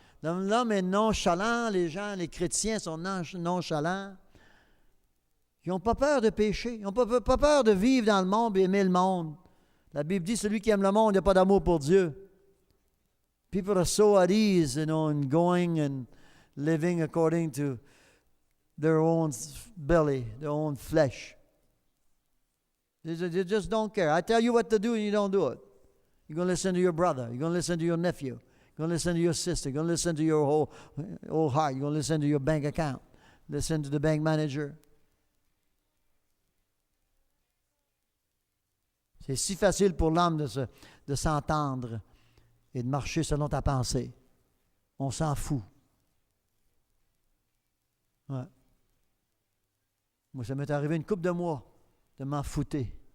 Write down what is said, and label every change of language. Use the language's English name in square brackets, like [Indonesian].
[French] L'homme est nonchalant, les gens, les chrétiens sont nonchalants. Ils n'ont pas peur de pécher, ils n'ont pas peur de vivre dans le monde et aimer le monde. La Bible dit, celui qui aime le monde, il n'a pas d'amour pour Dieu. [English] People are so at ease, in going and living according to their own belly, their own flesh. They just don't care. I tell you what to do and you don't do it. You're going to listen to your brother. You're going to listen to your nephew. You're going to listen to your sister. You're going to listen to your whole heart. You're going to listen to your bank account. Listen to the bank manager. [French] C'est si facile pour l'homme de s'entendre et de marcher selon ta pensée. On s'en fout. Ouais. Moi, ça m'est arrivé une couple de mois de m'en fouter.